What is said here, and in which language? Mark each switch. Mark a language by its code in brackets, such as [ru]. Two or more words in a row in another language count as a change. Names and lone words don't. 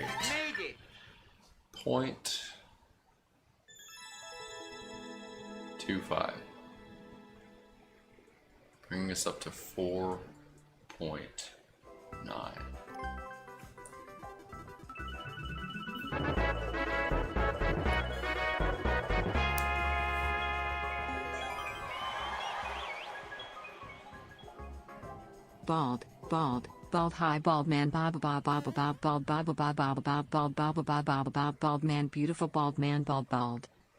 [en] Made it. 0.25. Bringing us up to 4.9. Bald, bald, bald high bald man bob bob bob bob bald bob bob bob bob bald bob bob bob bob bald man beautiful bald man bald bald.